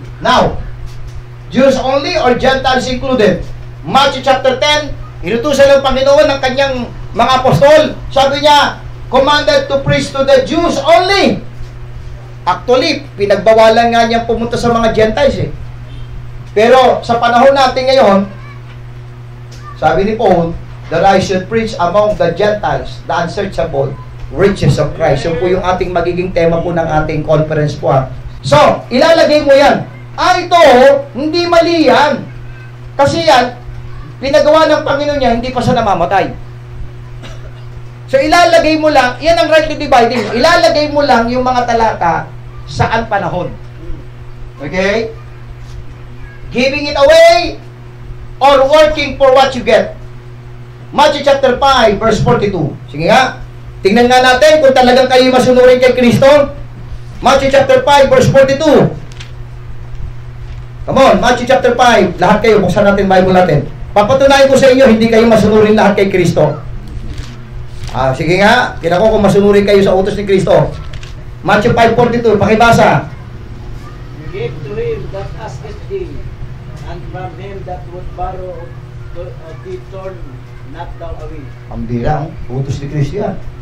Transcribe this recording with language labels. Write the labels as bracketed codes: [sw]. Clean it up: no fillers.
[en] Now, Jews only or Gentiles included? [tl] Matthew chapter 10, inutusan ng Panginoon ng kanyang mga apostol. Sabi niya, [en] commanded to preach to the Jews only. [tl] Actually, pinagbawalan nga niyang pumunta sa mga Gentiles eh. Pero sa panahon natin ngayon, sabi ni Paul, [en] that I should preach among the Gentiles the unsearchable riches of Christ. [tl] Yun po yung ating magiging tema po ng ating conference po ha. So, ilalagay mo yan. Ito, hindi mali yan. Kasi yan, pinagawa ng Panginoon niya, hindi pa siya namamatay. So, ilalagay mo lang, yan ang rightly dividing. Ilalagay mo lang yung mga talata saan panahon. Okay? [en] Giving it away or working for what you get. [tl] Matthew chapter 5, verse 42. Sige nga, tingnan nga natin kung talagang kayo masunurin kay Kristo. [en] Matthew chapter 5, verse 42. Come on, Matthew chapter 5. [tl] Lahat kayo, buksan natin Bible natin. Papatunayan ko sa inyo, hindi kayo masunurin lahat kay Kristo. Sige nga, kinako kung masunurin kayo sa utos ni Kristo. Matthew 5:42, pakibasa. [en] Give to him that asketh thee, and from him that would borrow of thee turn not thou away. [tl] Ang bira, utos ni Kristo yan.